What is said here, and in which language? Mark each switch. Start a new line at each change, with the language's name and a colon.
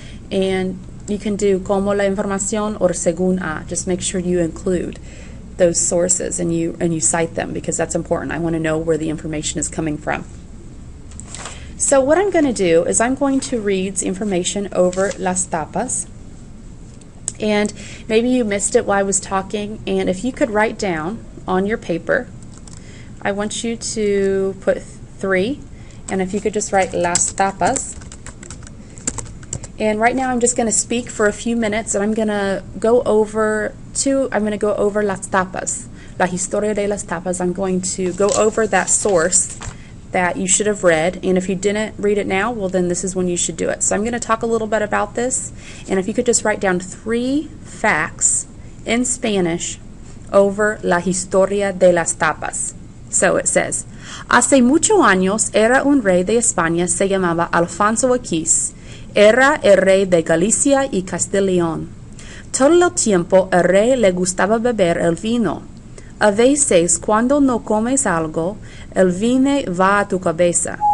English: And you can do
Spanish: como la información
English: or
Spanish: según a.
English: Just make sure you include those sources and you cite them because that's important. I want to know where the information is coming from. So what I'm going to do is I'm going to read information over las tapas. And maybe you missed it while I was talking. And if you could write down on your paper, I want you to put 3. And if you could just write las tapas. And right now I'm just going to speak for a few minutes and I'm going to go over las tapas,
Spanish: la historia de las tapas.
English: I'm going to go over that source that you should have read, and if you didn't read it now, well then this is when you should do it. So I'm going to talk a little bit about this, and if you could just write down 3 facts in Spanish over
Spanish: la historia de las tapas.
English: So it says,
Spanish: hace muchos años era un rey de España, se llamaba Alfonso X. Era el rey de Galicia y Castellón. Todo el tiempo el rey le gustaba beber el vino. A veces, cuando no comes algo, el vino va a tu cabeza.